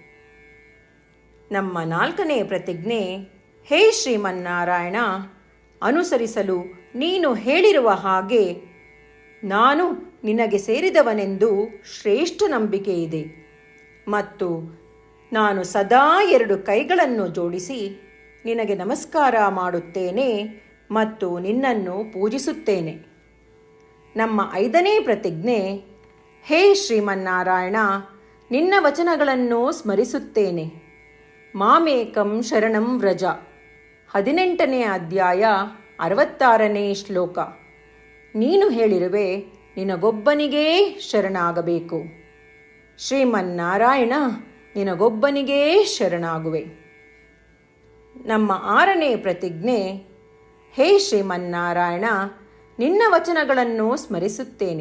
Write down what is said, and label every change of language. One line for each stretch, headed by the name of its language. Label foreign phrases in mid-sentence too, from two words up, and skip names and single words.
Kannada: ನಮ್ಮ ನಾಲ್ಕನೇ ಪ್ರತಿಜ್ಞೆ, ಹೇ ಶ್ರೀಮನ್ನಾರಾಯಣ, ಅನುಸರಿಸಲು ನೀನು ಹೇಳಿರುವ ಹಾಗೆ ನಾನು ನಿನಗೆ ಸೇರಿದವನೆಂದು ಶ್ರೇಷ್ಠ ನಂಬಿಕೆ ಇದೆ ಮತ್ತು ನಾನು ಸದಾ 2 ಕೈಗಳನ್ನು ಜೋಡಿಸಿ ನಿನಗೆ ನಮಸ್ಕಾರ ಮಾಡುತ್ತೇನೆ ಮತ್ತು ನಿನ್ನನ್ನು ಪೂಜಿಸುತ್ತೇನೆ. ನಮ್ಮ ಐದನೇ ಪ್ರತಿಜ್ಞೆ, ಹೇ ಶ್ರೀಮನ್ನಾರಾಯಣ, ನಿನ್ನ ವಚನಗಳನ್ನು ಸ್ಮರಿಸುತ್ತೇನೆ.
Sanskrit: मामेकं शरणं व्रज,
Kannada: 18ನೇ ಅಧ್ಯಾಯ 66ನೇ ಶ್ಲೋಕ. ನೀನು ಹೇಳಿರುವೆ, ನಿನಗೊಬ್ಬನಿಗೇ ಶರಣಾಗಬೇಕು. ಶ್ರೀಮನ್ನಾರಾಯಣ, ನಿನಗೊಬ್ಬನಿಗೇ ಶರಣಾಗುವೆ. ನಮ್ಮ ಆರನೇ ಪ್ರತಿಜ್ಞೆ, ಹೇ ಶ್ರೀಮನ್ನಾರಾಯಣ, ನಿನ್ನ ವಚನಗಳನ್ನು ಸ್ಮರಿಸುತ್ತೇನೆ.